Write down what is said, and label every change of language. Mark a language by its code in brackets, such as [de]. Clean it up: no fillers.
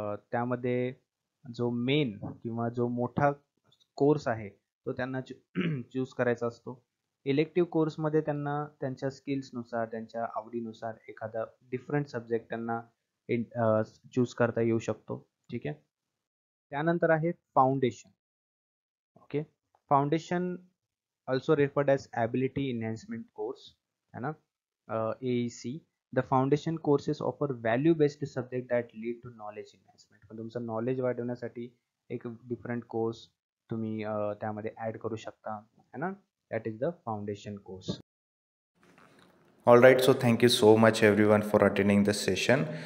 [mr] त्यामध्ये जो मेन किंवा जो मोठा कोर्स आहे तो त्यांना चूज करायचा असतो. इलेक्टिव्ह कोर्समध्ये त्यांना त्यांच्या स्किल्सनुसार, त्यांच्या आवडीनुसार एखादा डिफरंट सब्जेक्ट त्यांना चूज करता येऊ शकतो. ठीक आहे. त्यानंतर आहे foundation. Okay. [en] Foundation also referred as ability enhancement course है ना, AEC. The foundation courses offer value based subject that lead to knowledge enhancement. [mr] पण तुमचं नॉलेज वाढवण्यासाठी एक डिफरंट कोर्स तुम्ही त्यामध्ये ॲड करू शकता है ना. [en] That is the foundation course. All right, so thank you so much everyone for attending this session.